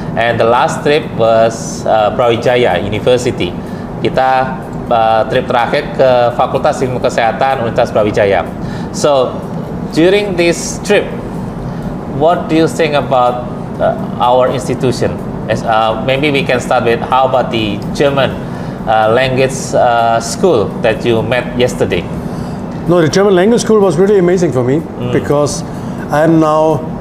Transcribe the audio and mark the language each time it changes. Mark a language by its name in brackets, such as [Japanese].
[English] And the last trip was Brawijaya University. [Indonesian] Kita trip terakhir ke Fakultas Ilmu Kesehatan Universitas Brawijaya. [English] So during this trip, what do you think about our institution? Maybe we can start with, how about the German language school that you met yesterday? No, the German language school was really amazing for me because I'm now